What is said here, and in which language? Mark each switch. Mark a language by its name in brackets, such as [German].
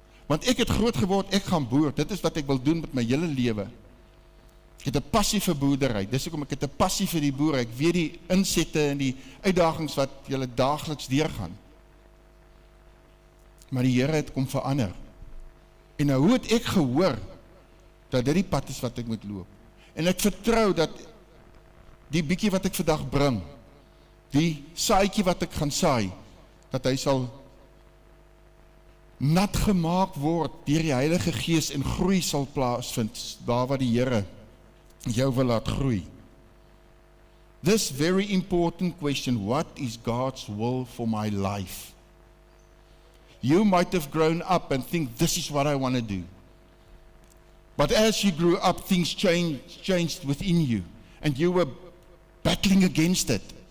[Afrikaans] Want ek het groot geword, ek gaan boer, dit is wat ek wil doen met my hele lewe. Ek het 'n passie vir boerdery, dis hoekom ek het 'n passie vir die boere, ek weet die insette en die uitdagings wat julle daagliks deurgaan. Maar die Here het kom verander. En nou hoe het ek gehoor, dat dit die pad is wat ek moet loop. En ek vertrou dat die bietjie wat ek vandag bring, die saadjie wat ek gaan saai, dat hy sal nat gemaak word deur die Heilige Gees en groei sal plaasvind, daar waar die Here jou wil laat groei. [English] This very important question, what is God's will for my life? You might have grown up and think, this is what I want to do. But as you grew up, things changed within you, and you were battling against it.